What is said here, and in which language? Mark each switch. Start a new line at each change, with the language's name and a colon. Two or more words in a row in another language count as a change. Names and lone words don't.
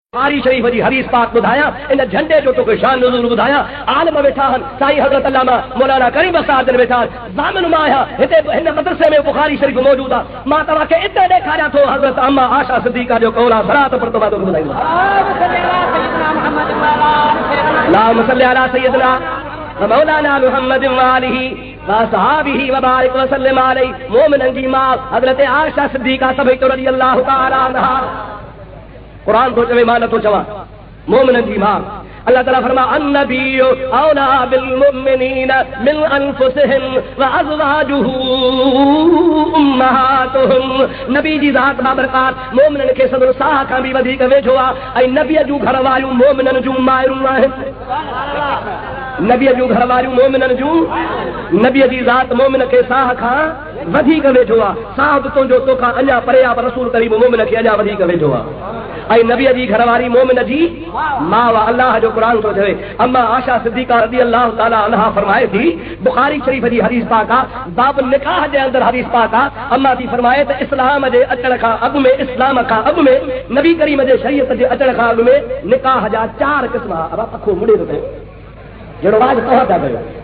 Sindhi: بخاری شریف جی حدیث پاک ॿुधाया इन झंडे जो तोखे शान नुज़ूल ॿुधाया आलम वेठा आहिनि साईं हज़रत अल्लामा मौलाना करीम साहिब वेठा आहिनि ज़ामिन मां आहियां हिते हिन मदरसे में बुखारी शरीफ मौजूद आहे मां तव्हांखे इते ॾेखारियां थो हज़रत अम्मा आशा सिद्दीक़ा जो कौल आहे सलात पर तोखे ॿुधाईंदो
Arabic: اللهم صل على سيدنا و مولانا محمد و آله و صحبه و بارك و سلم عليه
Sindhi: मोमिनन जी मां हज़रत आशा सिद्दीक़ा सभई तो
Arabic: رضي الله تعالى عنها
Sindhi: कुरान तो चवे मां नथो चवां मोमिनन जी मां अल्लाह ताला फरमा
Arabic: النبي أولى بالمؤمنين من أنفسهم و أزواجه أمهاتهم
Sindhi: नबी जी ज़ात बाबरकात मोमिनन खे सदर साह खां बि वधीक वेझो आहे ऐं नबीअ जूं घर वारियूं मोमिनन जूं माइरूं आहिनि नबीअ जूं घर वारियूं मोमिनन जूं नबीअ जी ज़ात मोमिन खे साह खां वधीक वेझो आहे साह बि तुंहिंजो तोखां अञा परे आहे पर रसूल करीम मोमिन खे अञा वधीक वेझो आहे ऐं नबीअ जी घरवारी मोमिन जी मां वा अल्लाह जो क़ुरान थो चवे अम्मा आशा सिद्दीक़ा
Arabic: رضي الله تعالى عنها
Sindhi: फरमाए थी बुखारी शरीफ जी हदीस पाक आहे बाब निकाह जे अंदरि हदीस पाक आहे अम्मा थी फरमाए त इस्लाम जे अचण खां अॻु में इस्लाम खां अॻु में नबी करीम जे शरीयत जे अचण खां अॻु में निकाह जा 4 क़िस्म आहे अब अखो मुड़े थो जहिड़ो राज तव्हां था कयो